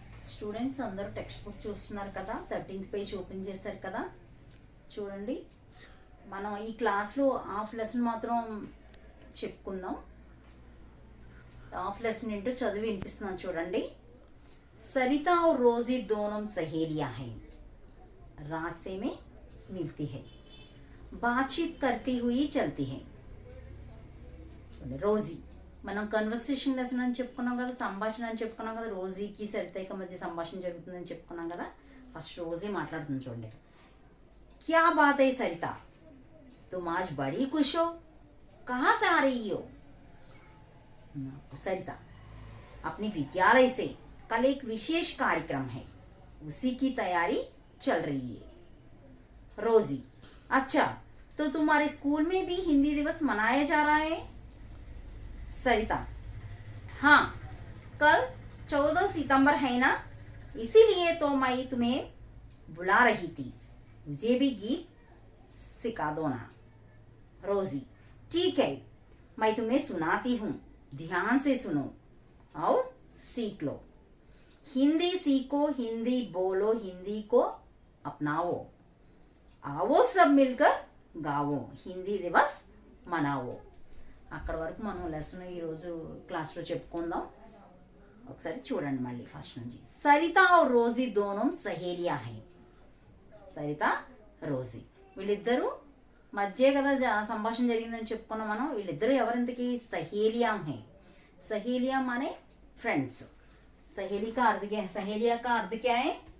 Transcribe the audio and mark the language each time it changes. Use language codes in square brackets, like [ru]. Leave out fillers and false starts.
[te] Students అందరూ text book చూస్తున్నారు కదా, 13th పేజ్ ఓపెన్ చేశారు కదా. చూడండి, మనం ఈ క్లాస్లో హాఫ్ లెసన్ మాత్రం చెప్పుకుందాం. హాఫ్ లెసన్ ఏంటో చదివి వినిపిస్తున్నాను చూడండి. [hi] सरिता और रोजी दोनों सहेलियां हैं, रास्ते में मिलती है, बातचीत करती हुई चलती है. [te] రోజీ మనం కన్వర్సేషన్ లెసన్ అని చెప్పుకున్నాం కదా, సంభాషణ అని చెప్పుకున్నాం కదా. రోజీకి సరితకి మధ్య సంభాషణ జరుగుతుందని చెప్పుకున్నాం కదా. ఫస్ట్ రోజీ మాట్లాడుతుంది చూడండి. [hi] क्या बात है सरिता, तुम आज बड़ी खुश हो, कहाँ से आ रही हो? सरिता, अपने विद्यालय से कल एक विशेष कार्यक्रम है, उसी की तैयारी चल रही है. रोजी, अच्छा, तो तुम्हारे स्कूल में भी हिंदी दिवस मनाया जा रहा है? सरिता, हाँ, कल 14 सितंबर है ना, इसीलिए तो मैं तुम्हें बुला रही थी, मुझे भी गीत सिखा दो ना. रोजी, ठीक है, मैं तुम्हें सुनाती हूँ, ध्यान से सुनो और सीख लो. हिंदी सीखो, हिंदी बोलो, हिंदी को अपनाओ, आओ सब मिलकर गाओ, हिंदी दिवस मनाओ. [te] అక్కడ వరకు మనం లెసన్ ఈరోజు క్లాస్లో చెప్పుకుందాం. ఒకసారి చూడండి మళ్ళీ ఫస్ట్ నుంచి. [hi] సరిత और రోజీ दोनों सहेलियां हैं. [te] సరిత, రోజీ వీళ్ళిద్దరూ మధ్య కదా సంభాషణ జరిగిందని చెప్పుకున్నాం మనం. వీళ్ళిద్దరూ ఎవరింతకి? సహేలియాం హై. సహేలియాం అనే ఫ్రెండ్స్. [hi] सहेली का अर्थ क्या है? सहेलिया का अर्थ क्या है?